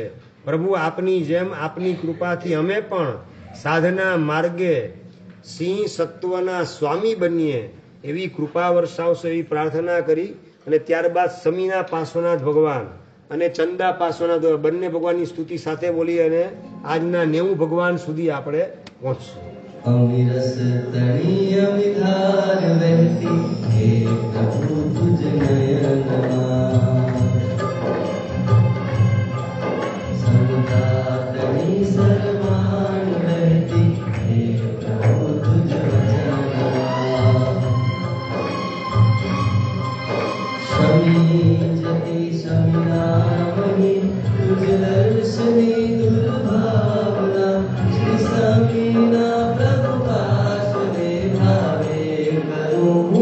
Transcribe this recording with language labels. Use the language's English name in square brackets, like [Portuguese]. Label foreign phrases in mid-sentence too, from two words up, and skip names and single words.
[Gujarati] પ્રભુ આપની જેમ આપની કૃપાથી અમે પણ સાધના માર્ગે સિંહ સત્વના સ્વામી બનીએ એવી કૃપા વર્ષાવશો એવી પ્રાર્થના કરી અને ત્યારબાદ સમીના પાર્શ્વનાથ ભગવાન અને ચંદા પાર્શ્વનાથ બંને ભગવાનની સ્તુતિ સાથે બોલી અને આજના 90 ભગવાન સુધી આપણે પહોંચશું. અમિરસ તણી અમિધાર બહતી હે પ્રભુ તુજ નયનમાં સમતા તણી સરમાન બહતી હે પ્રભુ તુજ વચનમાં શમી જતી શમીનામણિ તુજ દર્શની દુર્ભાવના શ્રી સમીના પ્રભુ પાર્શ્વે ભાવે કરું